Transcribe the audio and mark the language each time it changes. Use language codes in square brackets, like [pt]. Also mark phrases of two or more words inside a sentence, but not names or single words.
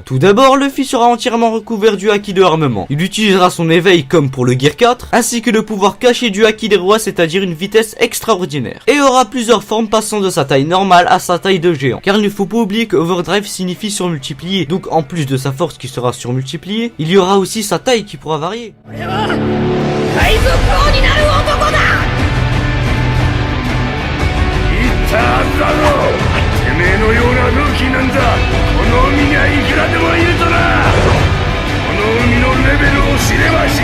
[fr] Tout d'abord, Luffy sera entièrement recouvert du haki de armement. Il utilisera son éveil comme pour le Gear 4, ainsi que le pouvoir caché du haki des rois, c'est-à-dire une vitesse extraordinaire. Et aura plusieurs formes passant de sa taille normale à sa taille de géant. Car il ne faut pas oublier que Overdrive signifie surmultiplié. Donc en plus de sa force qui sera surmultipliée, il y aura aussi sa taille qui pourra varier. [ja] 海賊王になる男だ。言ったはずだろう。てめえのようなルーキーなんだ。この海にはいくらでもいるとな。この海のレベルを知れば